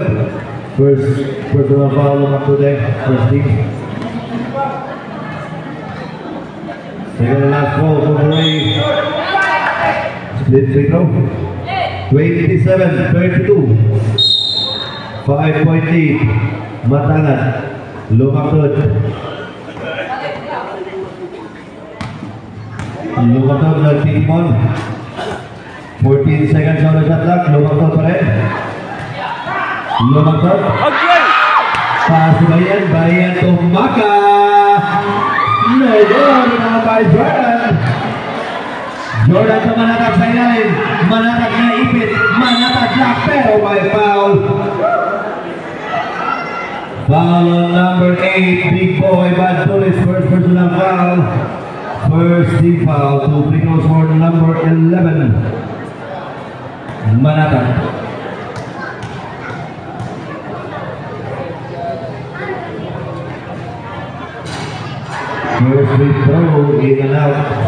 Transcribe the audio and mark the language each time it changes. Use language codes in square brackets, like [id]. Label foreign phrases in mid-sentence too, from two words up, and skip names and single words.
[en] First personal foul up to the first team. Second and last foul for Murray. Split free throw. 27-32. 5-point lead. [tl] Matangan. Lumaktod. Lumaktod nagtitimon. [en] 14 seconds on the shot clock. [tl] Lumaktod pa rin. Lumaktod. [en] Pass to Bahian. Bahian to Maka. [tl] Nagod na by Jordan. [en] Jordan to manatag [tl] sa ilalim. Manatag na ipit. Manatag na pero [en] by foul. Foul on number 8, Big Boy, Bad Tulis, first personal foul. First team foul, 2 free throws for number 11, Manatag. First free throw, in and out.